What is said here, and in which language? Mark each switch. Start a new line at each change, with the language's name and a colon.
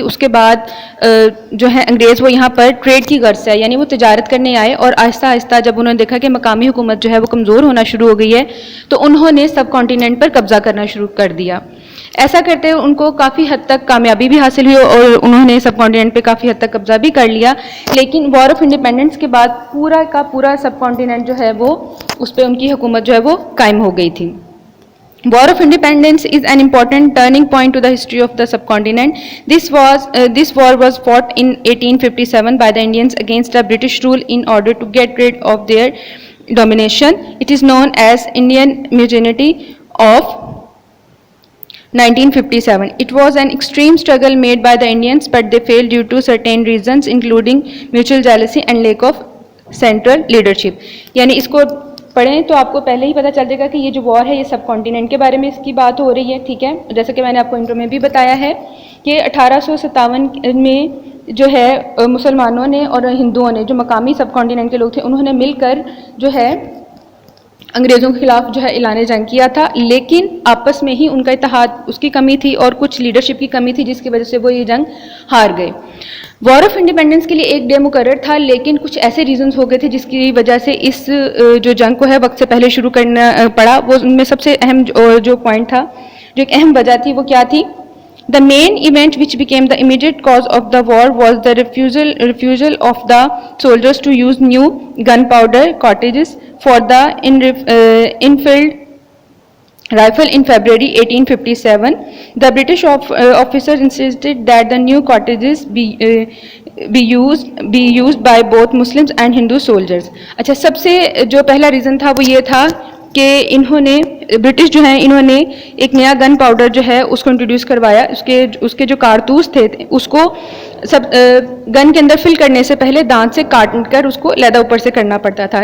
Urdu: اس کے بعد جو ہے انگریز وہ یہاں پر ٹریڈ کی غرض سے یعنی وہ تجارت کرنے آئے اور آہستہ آہستہ جب انہوں نے دیکھا کہ مقامی حکومت جو ہے وہ کمزور ہونا شروع ہو گئی ہے تو انہوں نے سب کانٹیننٹ پر قبضہ کرنا شروع کر دیا. ایسا کرتے ہوئے ان کو کافی حد تک کامیابی بھی حاصل ہوئی اور انہوں نے سب کانٹیننٹ پہ کافی حد تک قبضہ بھی کر لیا. لیکن وار آف انڈیپینڈنس کے بعد پورا کا پورا سب کانٹیننٹ جو ہے وہ اس پہ ان کی حکومت جو ہے وہ قائم ہو گئی تھی.
English: War of Independence is an important turning point to the history of the subcontinent. This war was fought in 1857 by the Indians against the British rule in order to get rid of their domination. It is known as Indian Mutiny of 1957. It was an extreme struggle made by the Indians, but they failed due to certain reasons, including mutual jealousy and lack of central leadership.
Urdu: یعنی اس کو پڑھیں تو آپ کو پہلے ہی پتہ چل جائے گا کہ یہ جو وار ہے یہ سب کانٹیننٹ کے بارے میں اس کی بات ہو رہی ہے. ٹھیک ہے، جیسا کہ میں نے آپ کو انٹرو میں بھی بتایا ہے کہ 1857 میں جو ہے مسلمانوں نے اور ہندوؤں نے جو مقامی سب کانٹیننٹ کے لوگ تھے انہوں نے مل کر جو ہے انگریزوں کے خلاف جو ہے اعلان جنگ کیا تھا. لیکن آپس میں ہی ان کا اتحاد اس کی کمی تھی اور کچھ لیڈرشپ کی کمی تھی جس کی وجہ سے وہ یہ جنگ ہار گئے. وار آف انڈیپینڈنس کے لیے ایک ڈے مقرر تھا لیکن کچھ ایسے ریزنز ہو گئے تھے جس کی وجہ سے اس جو جنگ کو ہے وقت سے پہلے شروع کرنا پڑا. وہ ان میں سب سے اہم جو پوائنٹ تھا، جو ایک اہم وجہ تھی، وہ کیا تھی؟
English: The main event which became the immediate cause of the war was the refusal of the soldiers to use new gunpowder cartridges for the infilled rifle in February 1857. The British officers insisted that the new cartridges be used by both Muslims and Hindu soldiers.
Urdu: اچھا، سب سے جو پہلا reason تھا وہ یہ تھا کہ انہوں نے برٹش جو ہیں انہوں نے ایک نیا گن پاؤڈر جو ہے اس کو انٹروڈیوس کروایا. اس کے جو کارتوس تھے اس کو سب گن کے اندر فل کرنے سے پہلے دانت سے کاٹ کر اس کو علیحدہ اوپر سے کرنا پڑتا تھا.